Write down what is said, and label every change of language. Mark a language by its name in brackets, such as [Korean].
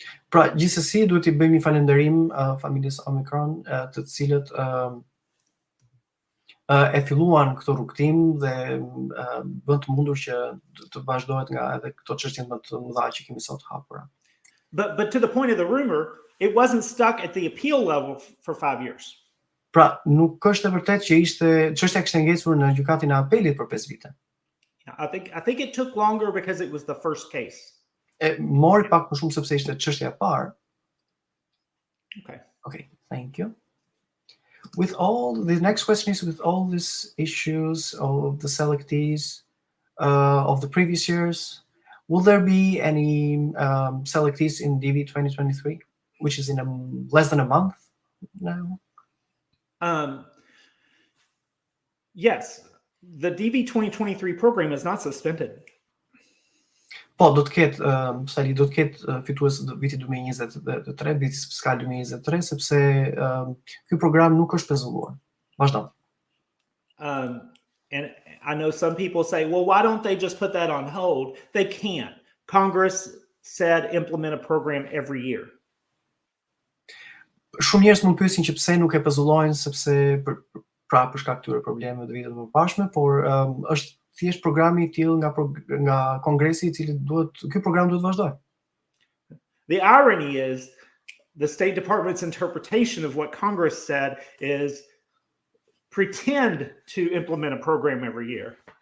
[Albanian] Pra, gjithsesi duhet I bëjmë një falënderim familjes Omicron, të cilët e filluan këtë rrugtim dhe bën të mundur që të vazhdohet nga edhe këto çështje më të mëdha që kemi sot hapura. [English] But to the point of the rumor, it wasn't stuck at the appeal level for 5 years. [Albanian] Pra, nuk është e vërtetë që çështja kishte ngecur në gjykatin e apelit për 5 vite. [English] I think it took longer because it was the first case. [Albanian] Mori pak më shumë sepse ishte çështja e parë. [English] Okay, thank you. The next question is, with all these issues of the selectees of the previous years, will there be any selectees in DV 2023, which is in less than a month now? Yes. The DV 2023 program is not suspended. [Albanian] Po, do të ketë fitues të vitit 2023, vitit fiskal 2023, sepse ky program nuk është pezulluar. Vazhdo. [English] And I know some people say, well, why don't they just put that on hold? They can't. Congress said implement a program every year. [Albanian] Shumë njerëz mund pyesin që pse nuk e pezullojnë, sepse për shkak këtyre problemeve të viteve të mëparshme, por është thjesht programi I tillë nga Kongresi I cili ky program duhet vazhdojë. [English] The irony is the State Department's interpretation of what Congress said is pretend to implement a program every year.